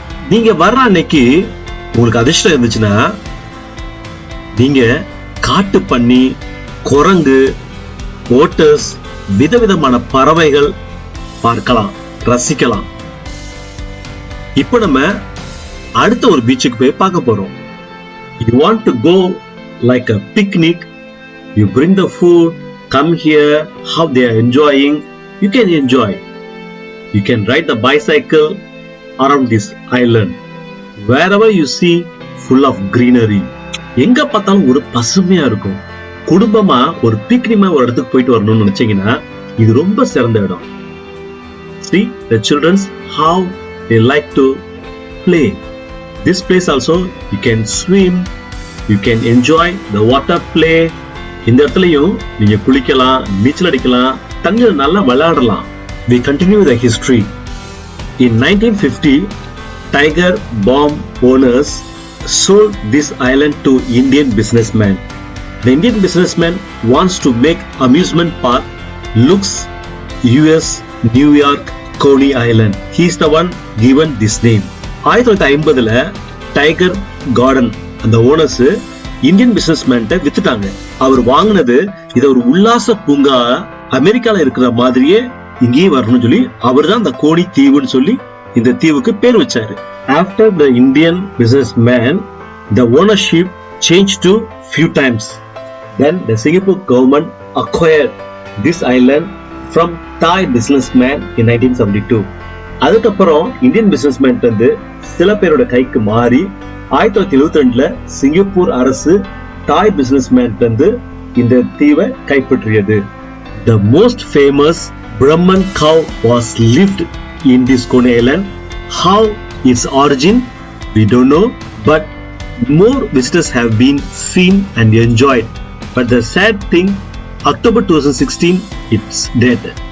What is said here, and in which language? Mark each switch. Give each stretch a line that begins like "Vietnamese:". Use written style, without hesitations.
Tamil: நீங்க வர்ற அன்னைக்கு உங்களுக்கு அதிர்ஷ்டம் இருந்துச்சுன்னா நீங்க காட்டு பன்னி, குரங்கு, ஓட்டர்ஸ், விதவிதமான பறவைகள் பார்க்கலாம், ரசிக்கலாம். இப்போ நம்ம அடுத்த ஒரு பீச்சுக்கு போய் பார்க்க போறோம்.
English: You want to go like a picnic, you bring the food, come here, how they are enjoying, you can enjoy. You can ride the bicycle around this island. Wherever you see, full of greenery.
Tamil: எங்க பார்த்தாலும் ஒரு பசுமையா இருக்கும். குடும்பமா ஒரு picnic ஒரு இடத்துக்கு போயிட்டு வரணும்னு நினைச்சீங்கன்னா இது ரொம்ப சிறந்த இடம்.
English: See the children how they like to play. This place also you can swim, you can enjoy the water play.
Tamil: இந்த இடத்துலயும் நீங்க குளிக்கலாம், நீச்சல் அடிக்கலாம், தண்ணில நல்லா விளையாடலாம்.
English: We continue the history. In 1950, Tiger Bomb owners sold this island to Indian businessman. The Indian businessman wants to make amusement park looks US New York Coney Island. He is the one given this name.
Tamil: 1950ல tiger garden அந்த owners Indian businessman வித்துட்டாங்க. அவர் வாங்கினது இத ஒரு உல்லாச பூங்கா அமெரிக்கால இருக்கிற மாதிரியே இங்கேயே வரணும்னு சொல்லி அவர் தான் அந்த கோணி தீவுன்னு சொல்லி இந்த தீவுக்கு பேர் வச்சாரு.
English: After the Indian businessman, the ownership changed to few times. Then the Singapore government acquired this island from Thai businessman in 1972.
Tamil: அதுக்கப்புறம் இந்தியன் பிசினஸ்மேன் சில பேரோட கைக்கு மாறி 1972ல சிங்கப்பூர் அரசு தாய் பிசினஸ்மேன் இந்த தீவை கைப்பற்றியது.
English: The most famous Brahman cow was lived in this Coney Island. How its origin we don't know, but more visitors have been seen and enjoyed. But the sad thing, October 2016 it's dead.